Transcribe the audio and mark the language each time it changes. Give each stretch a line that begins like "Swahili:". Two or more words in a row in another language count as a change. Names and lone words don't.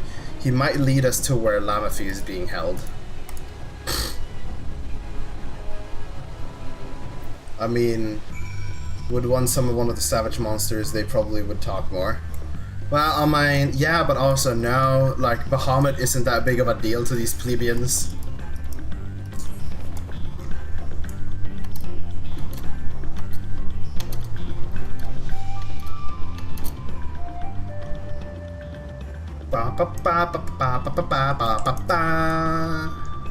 English: He might lead us to where Lamafi is being held. I mean, would one summon one of the savage monsters, they probably would talk more. Well, I mean, yeah, but also no, like, Bahamut isn't that big of a deal to these plebeians. Ba ba ba ba ba ba ba ba ba ba.